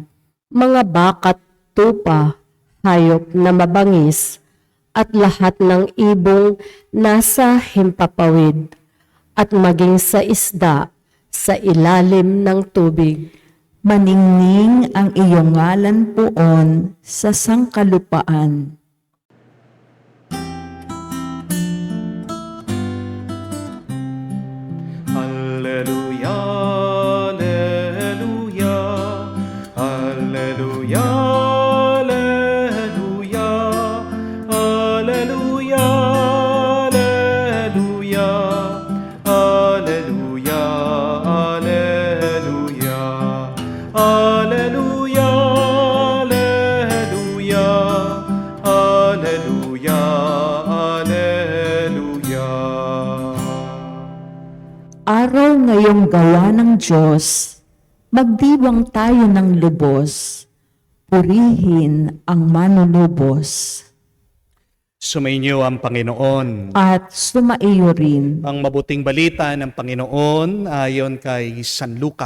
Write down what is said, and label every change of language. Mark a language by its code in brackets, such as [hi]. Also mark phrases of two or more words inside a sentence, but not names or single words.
[tl] Mga bakat tupa, hayop na mabangis, at lahat ng ibong nasa himpapawid, at maging sa isda sa ilalim ng tubig. Maningning ang iyong ngalan poon sa sangkalupaan. Alleluia, alleluia, alleluia, alleluia, alleluia, alleluia, alleluia, alleluia, alleluia, alleluia, alleluia, alleluia. Araw ngayong gawa ng Diyos, magdiwang tayo ng lubos, purihin ang manunubos, Sumainyo ang Panginoon. at sumaiyo rin. Ang mabuting balita ng Panginoon ayon kay San Lucas.